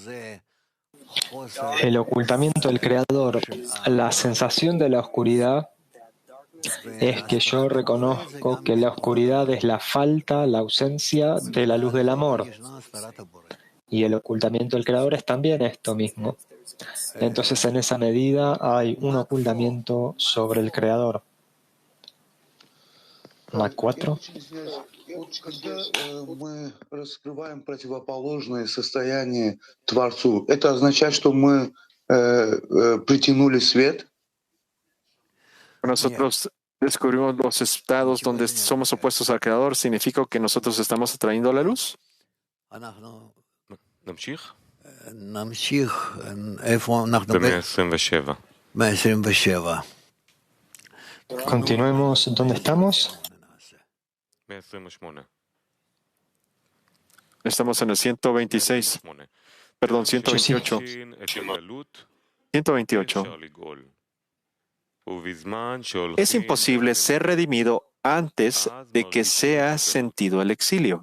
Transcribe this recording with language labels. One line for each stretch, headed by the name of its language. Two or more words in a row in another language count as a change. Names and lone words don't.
Spanish: El ocultamiento del Creador, la sensación de la oscuridad, es que yo reconozco que la oscuridad es la falta, la ausencia de la luz del amor. Y el ocultamiento del Creador es también esto mismo. Entonces, en esa medida hay un ocultamiento sobre el Creador. Mac 4.
Russian: Когда мы раскрываем противоположное состояние Творцу, это означает, что мы притянули свет?
Spanish: Nosotros descubrimos los estados donde somos opuestos al Creador. ¿Significa que nosotros estamos atrayendo la luz?
Hebrew: נמשיך. איפה אנחנו? ב-127. 127.
Spanish: Continuemos. ¿Dónde estamos? Estamos en el 126. Perdón, 128. 128. Es imposible ser redimido antes de que sea sentido el exilio.